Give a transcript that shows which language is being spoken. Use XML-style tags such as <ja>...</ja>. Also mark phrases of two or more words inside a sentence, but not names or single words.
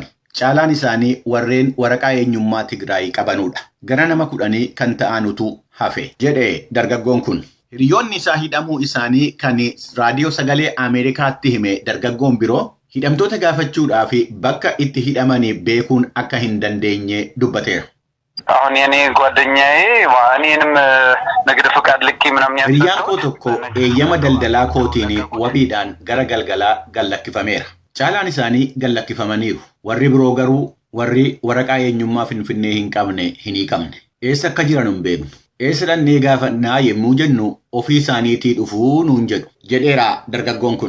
<om>Caalaan isaanii warreen waraqaa eenyummaa Tigraay qabanudha. Gara nama 10 kan ta'anutu hafe jedhe dargaggoon kun. Hiriyoonni isaa hidhamuu isaanii kan raadiyoo sagalee Ameerikaatti hime dargaggoon biroo hidhamtoota gaafachuudhaaf bakka itti hidhamanii beekuun akka hin dandeenye dubbateera.</om> <am>አሁን የኔ ጓደኛዬ እኔንም ንግድ ፍቃድ ልኬ ምናምን</am> <om>hiriyaan koo tokko eeyyama daldalaa kootiin wabiidhaan gara galgalaa gallakkifameera. Caalaan isaanii gallakkifamaniiru. Warri biroo garuu warri waraqaa eenyummaa Finfinnee hin qabne hin hiikamne. Eessa akka jiran hin beeknu. Eessa dhannee gaafannaa yemmuu jennu ofii isaaniitii dhufuu nuun jedhu jedheera dargaggoon kun.</om>